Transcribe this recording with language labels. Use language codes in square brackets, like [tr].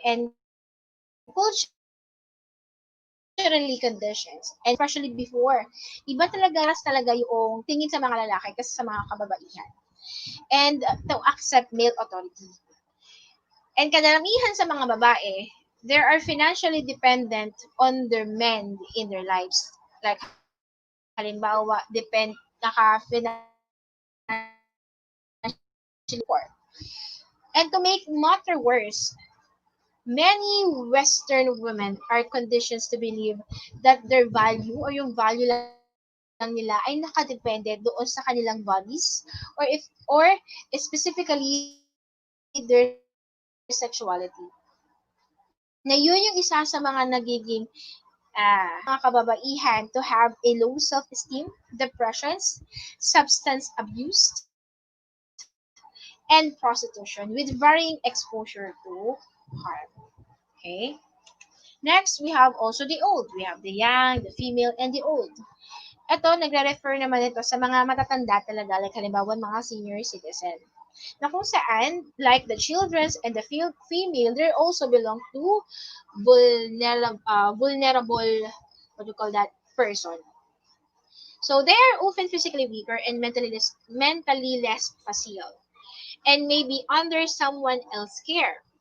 [en] And culturally conditions, and especially before, [tl] iba talaga yung tingin sa mga lalaki kasi sa mga kababaihan. [en] And to accept male authority. [tl] And kadamihan sa mga babae, [en] they are financially dependent on their men in their lives. [tl] Like, halimbawa, naka-financially poor. [en] And to make matter worse, many Western women are conditioned to believe that their value [tl] or yung value lang nila ay nakadepende doon sa kanilang [en] bodies or specifically their sexuality. [tl] Na yun yung isa sa mga nagiging mga kababaihan [en] to have a low self-esteem, depressions, substance abuse, and prostitution with varying exposure to harm. Okay? Next, we have also the old. We have the young, the female, and the old. [tl] Ito, nagre-refer naman ito sa mga matatanda talaga, like halimbawa mga senior citizen. Na kung saan, [en] like the children's and the female, they also belong to vulnerable, what do you call that, person. So they are often physically weaker and mentally less facile and may be under someone else's care.